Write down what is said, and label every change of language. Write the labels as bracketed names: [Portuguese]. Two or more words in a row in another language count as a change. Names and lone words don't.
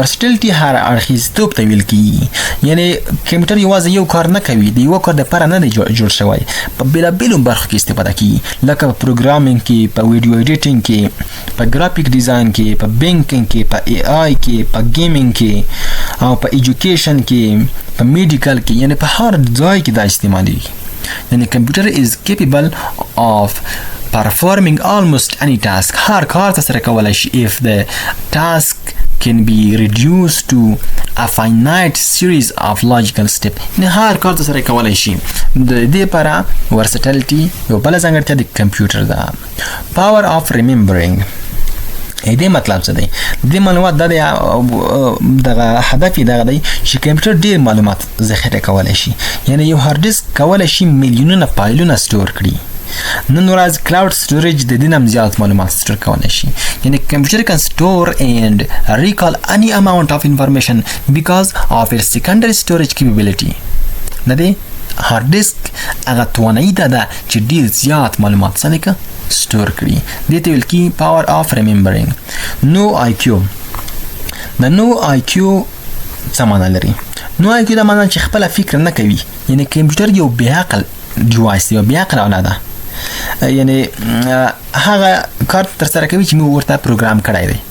[Pashto] ورسټیلیټي هر اړخیزتوب ته ویل کېږي. یعنی کمپیوټر یوازې یو کار نه کوي، د یوه کار دپاره نه دی جوړ شوی، په بېلابېلو برخو کې استفاده کېږي، لکه په پروګرامینګ کې، په [English] video editing [Pashto] کې، په [English] graphic design [Pashto] کې، په بینکینګ کې، په ای آی کې، په گیمینګ کې، او په ایجوکیشن کې، په میډیکل کې. یعنی په هر ځای کې دا استعمالیږي. یعنی کمپیوټر [English] is capable of performing almost any task. [Pashto] هر کار ترسره کولی شي [English] if the task can be reduced to a finite series of logical steps. [Pashto] یعنی هر کار ترسره کولی شي. د دې لپاره ورسټیلیټي یو بله ځانګړتیا د کمپیوټر ده. [English] power of remembering. [Pashto] دې مطلب څه دی؟ د معلومات دغه هدف یې دغه دی چې کمپیوټر ډېر معلومات ذخیره کولی شي. یعنی یو [English] hard disk [Pashto] کولی شي میلیونونه فایلونه سټور کړي. نن ورځ [English] cloud storage [Pashto] د دې نم زیات معلومات سټور کولای شي. یعنی کمپیوټر [English] can store and recall any amount of information because of its secondary storage capability. [Pashto] د دې [English] hard disk [Pashto] هغه توانایي ده چې ډیر زیات معلومات څنګه سټور کړي. دې ته ویل کی [English] power of remembering. [Pashto] نو IQ د نو IQ څه معنی لري؟ نو IQ دا معنی چې خپل فکر نه کوي. یعنی کمپیوټر یو بې عقل ډیوایس دی، بې عقل آله ده. یعنی هغه کار تر سره کوي چې موږ ورته پروګرام کړی دی.